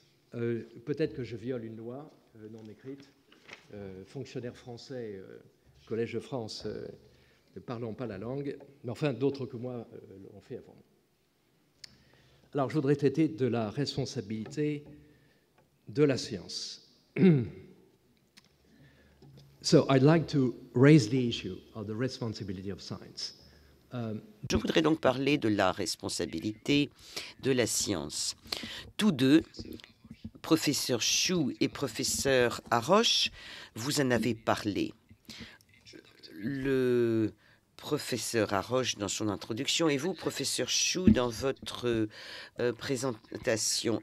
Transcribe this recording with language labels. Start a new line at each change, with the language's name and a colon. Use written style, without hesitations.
French: Peut-être que je viole une loi non écrite. Fonctionnaire français, Collège de France, ne parlant pas la langue, mais enfin, d'autres que moi l'ont fait avant. Alors, je voudrais traiter de la responsabilité de la science.
English: So, I'd like to raise the issue of the responsibility of science.
French: Je voudrais donc parler de la responsabilité de la science. Tous deux, professeur Chou et professeur Haroche, vous en avez parlé. Le professeur Haroche dans son introduction et vous, professeur Chou, dans votre présentation.